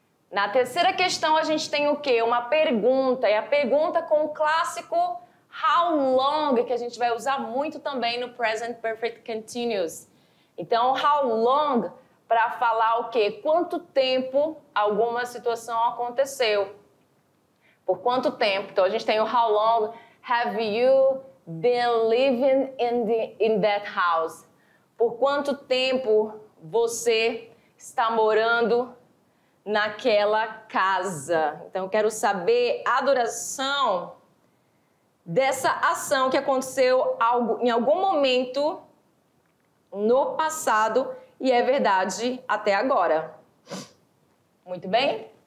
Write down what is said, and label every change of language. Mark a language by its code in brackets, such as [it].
[pt] Na terceira questão, a gente tem o quê? Uma pergunta. E a pergunta com o clássico how long, que a gente vai usar muito também no Present Perfect Continuous. Então, how long, para falar o quê? Quanto tempo alguma situação aconteceu. Por quanto tempo? Então, a gente tem o [en] how long have you been living in that house? [pt] Por quanto tempo você está morando naquela casa? Então, eu quero saber a duração dessa ação que aconteceu em algum momento no passado e é verdade até agora. Muito bem?